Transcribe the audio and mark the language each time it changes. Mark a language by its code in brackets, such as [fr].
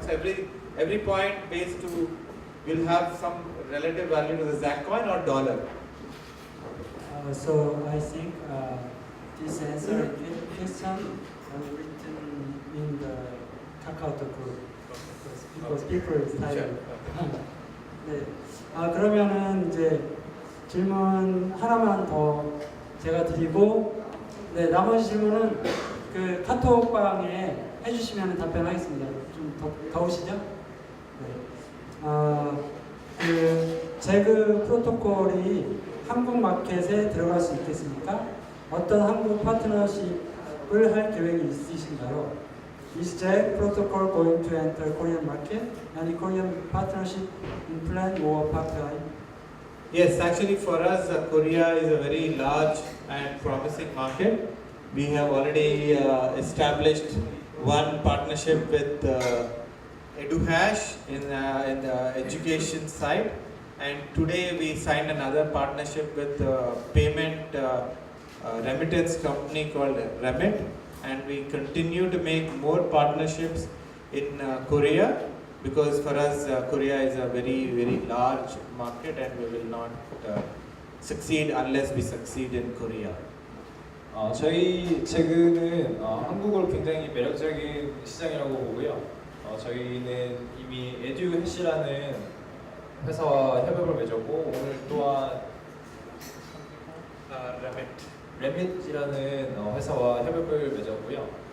[en] So every point based to will have some relative value to the Zagg coin or dollar. So I think this answer question written in the KakaoTalk group because people is tired. [ko] 네. 그러면은 이제 질문 하나만 더 제가 드리고, 네, 나머지 질문은 그 카톡방에 해주시면 답변하겠습니다. 좀 더우시죠? 네. 그 제그 프로토콜이 한국 마켓에 들어갈 수 있겠습니까? 어떤 한국 파트너십을 할 계획이 있으신가요? [en] Is Zagg protocol going to enter Korean market? Any Korean partnership in plan or part-time? Yes, actually for us, Korea is a very large and promising market. We have already established one partnership with EduHash in the education side, and today we signed another partnership with payment remittance company called Remit, and we continue to make more partnerships in Korea, because for us Korea is a very, very large market, and we will not succeed unless we succeed in Korea. [ko] 저희 제그는 한국어로 굉장히 매력적인 시장이라고 보고요. 저희는 이미 에듀해시라는 회사와 협업을 맺었고, 오늘 또한 레밋이라는 회사와 협업을 맺었고요.